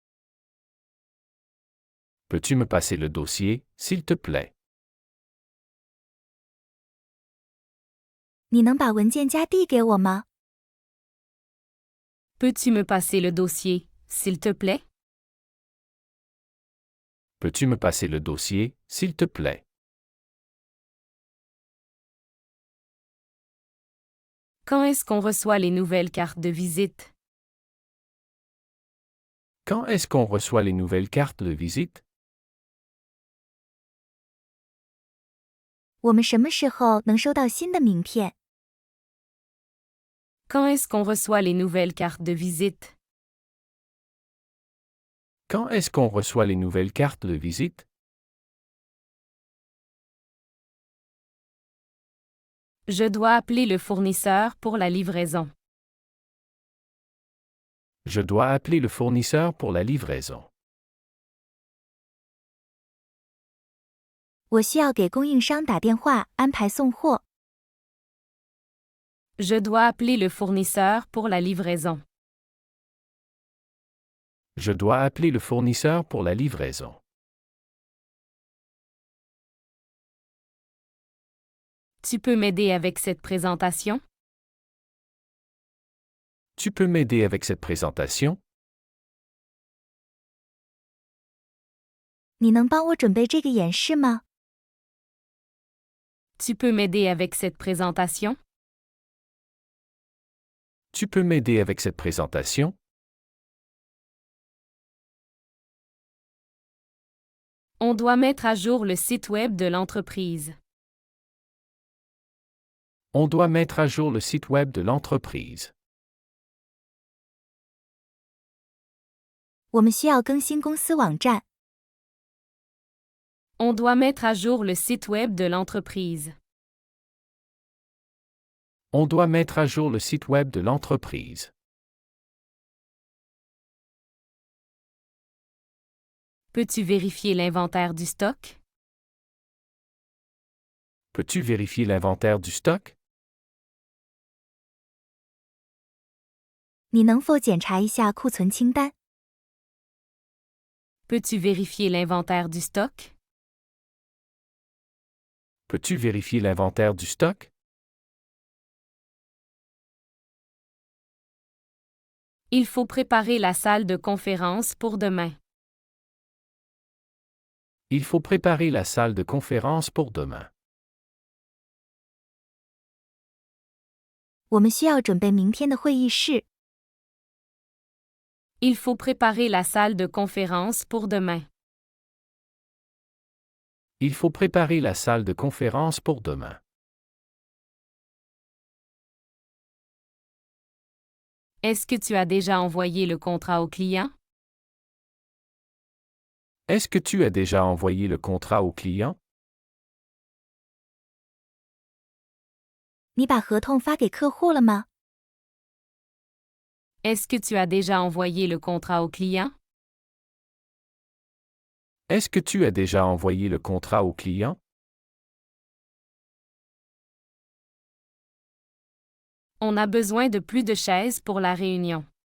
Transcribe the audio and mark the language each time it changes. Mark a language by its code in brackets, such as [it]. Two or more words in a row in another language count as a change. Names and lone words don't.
[fr] Peux-tu me passer le dossier, s'il te plaît? [zh] 你能把文件夹递给我吗？ [fr] Peux-tu me passer le dossier, s'il te plaît? Peux-tu me passer le dossier, s'il te plaît? Quand est-ce qu'on reçoit les nouvelles cartes de visite? Quand est-ce qu'on reçoit les nouvelles cartes de visite? [zh] 我们什么时候能收到新的名片？ [fr] Quand est-ce qu'on reçoit les nouvelles cartes de visite? Quand est-ce qu'on reçoit les nouvelles cartes de visite? Je dois appeler le fournisseur pour la livraison. Je dois appeler le fournisseur pour la livraison. [zh] 我需要给供应商打电话安排送货。 [fr] Je dois appeler le fournisseur pour la livraison. Je dois appeler le fournisseur pour la livraison. Tu peux m'aider avec cette présentation? Tu peux m'aider avec cette présentation? [zh] 你能帮我准备这个演示吗？ [fr] Tu peux m'aider avec cette présentation? Tu peux m'aider avec cette présentation? On doit mettre à jour le site web de l'entreprise. On doit mettre à jour le site web de l'entreprise. [zh] 我们需要更新公司网站。 [fr] On doit mettre à jour le site web de l'entreprise. On doit mettre à jour le site web de l'entreprise. Peux-tu vérifier l'inventaire du stock? Peux-tu vérifier l'inventaire du stock? [zh] 你能否检查一下库存清单？ [fr] Peux-tu vérifier l'inventaire du stock? Peux-tu vérifier l'inventaire du stock? Il faut préparer la salle de conférence pour demain. Il faut préparer la salle de conférence pour demain. [zh] 我们需要准备明天的会议室。 [fr] Il faut préparer la salle de conférence pour demain. Il faut préparer la salle de conférence pour demain. Est-ce que tu as déjà envoyé le contrat au client? Est-ce que tu as déjà envoyé le contrat au client? [zh] 你把合同发给客户了吗？ [fr] Est-ce que tu as déjà envoyé le contrat au client? Est-ce que tu as déjà envoyé le contrat au client? On a besoin de plus de chaises pour la réunion.